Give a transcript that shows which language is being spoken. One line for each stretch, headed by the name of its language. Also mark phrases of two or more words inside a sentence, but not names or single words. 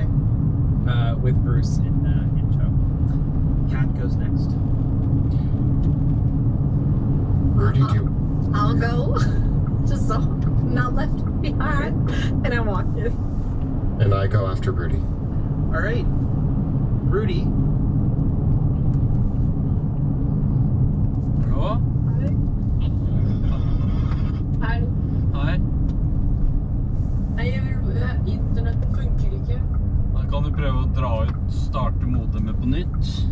English: With Bruce in tow. Kat goes next. Rudy, do you? I'll go. Just so I'm not left behind. And I walk in. And I go after Rudy. All right. Rudy.
Norwegian: Ja, Hei. hei. Nei, internetten funker ikke. Da kan du prøve å dra ut, starte modemet på nytt.